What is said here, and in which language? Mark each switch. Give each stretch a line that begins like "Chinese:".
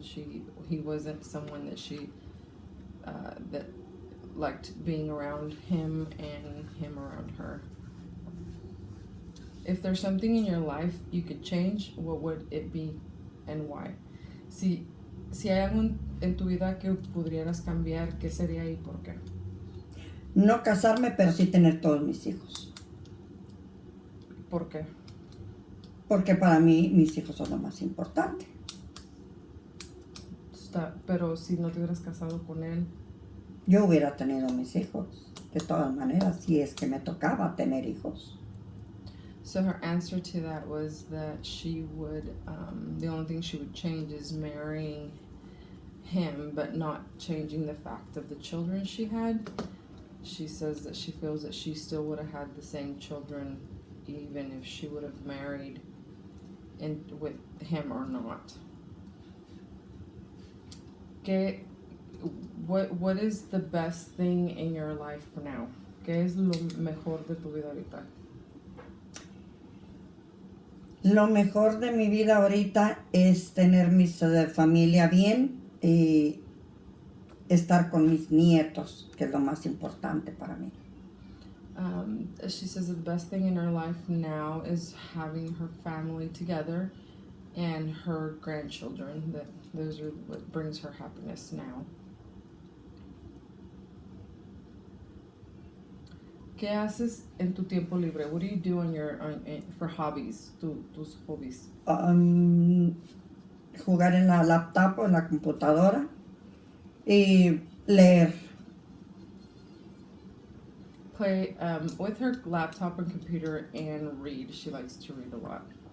English: He wasn't someone that she that liked being around him and him around her. If there's something in your life you could change, what would it be and why?
Spanish: Si hay algo en tu vida que pudieras cambiar, ¿qué sería y por qué? No casarme, pero sí tener todos mis hijos. ¿Por qué? Porque para mí mis hijos son lo más importante. Pero si no te hubieras casado con él. Yo hubiera tenido mis hijos, de todas maneras, si es que me tocaba tener hijos.
English: So her answer to that was that she would, the only thing she would change is marrying him, but not changing the fact of the children she had. She says that she feels that she still would have had the same children even if she would have married with him or not. What is the best thing in your life now?
Spanish: ¿Qué es lo mejor de tu vida ahorita? Lo mejor de mi vida ahorita es tener mi familia bien y estar con mis nietos, que es lo más importante para mí.
English: She says the best thing in her life now is having her family together and her grandchildren. That those are what brings her happiness now.
Spanish: ¿Qué haces en tu tiempo libre?
English: What do you do for hobbies?
Spanish: Tus hobbies. Jugar en la laptop o en la computadora y leer.
English: Play with her laptop and computer and read. She likes to read a lot.